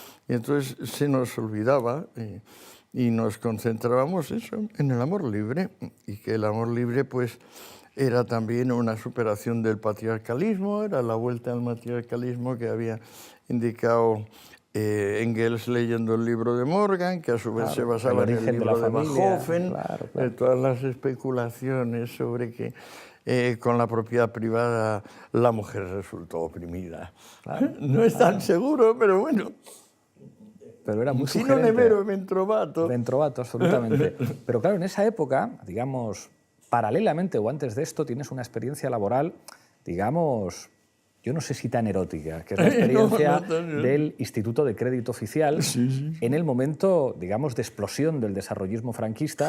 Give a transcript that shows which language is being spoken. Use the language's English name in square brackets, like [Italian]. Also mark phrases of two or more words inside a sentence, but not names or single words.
[Spanish] Y entonces se nos olvidaba y nos concentrábamos eso, en el amor libre, y que el amor libre pues era también una superación del patriarcalismo, era la vuelta al matriarcalismo que había indicado Engels leyendo el libro de Morgan, que a su vez se basaba en el libro de Bachofen, todas las especulaciones sobre que con la propiedad privada la mujer resultó oprimida. Claro, no es tan seguro, pero bueno. Pero era muy sugerente. [Italian] Si non è vero, ben trovato. Ben trovato, [Spanish] absolutamente. Pero claro, en esa época, digamos, paralelamente o antes de esto, tienes una experiencia laboral, digamos, yo no sé si tan erótica, que es la experiencia del Instituto de Crédito Oficial en el momento, digamos, de explosión del desarrollismo franquista.